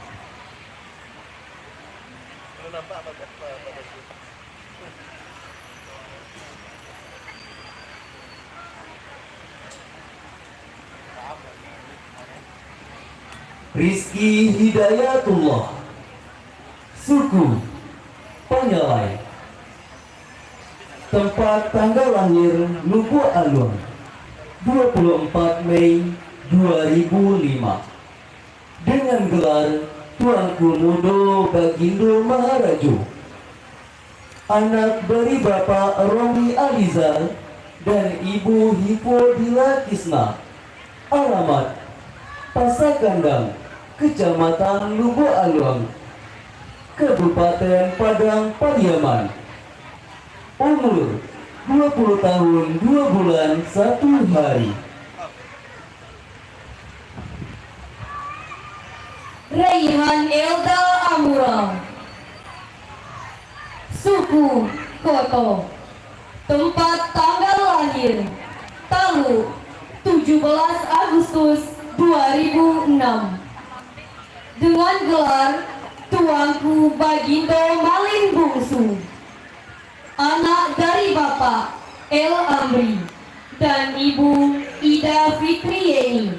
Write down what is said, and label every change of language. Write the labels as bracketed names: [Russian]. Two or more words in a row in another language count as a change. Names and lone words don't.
[Indonesian] Rizky Hidayatullah. Suku Panyalai. Tempat tanggal lahir Lubuk Alung 24 Mei 2005. Dengan gelar Tuanku Mudo Bagindo Maharajo. Anak dari Bapak Romi Alizal dan Ibu Hipodila Kisna. Alamat Pasakandang, Kecamatan Lubuk Alung, Kabupaten Padang Pariaman. Umur 20 tahun 2 bulan 1 hari. Raihan Elda Amural. Suku Koto. Tempat tanggal lahir Talu 17 Agustus 2006. Dengan gelar Tuanku Bagindo Malin Bungsu. Anak dari Bapak El Amri dan Ibu Ida Fitrieni.